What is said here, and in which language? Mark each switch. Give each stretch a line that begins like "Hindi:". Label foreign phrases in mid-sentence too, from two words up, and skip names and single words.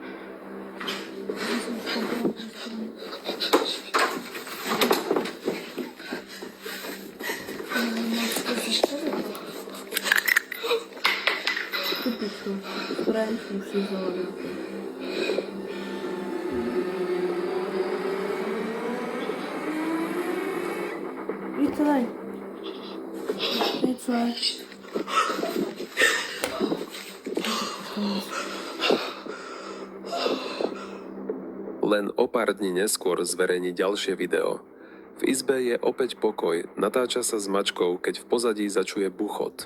Czech: Ty pičo, French musí zavolat. Víš co daj? Víš co je?
Slovak: Len o pár dní neskôr zverejní ďalšie video. V izbe je opäť pokoj, natáča sa s mačkou, keď v pozadí začuje buchot.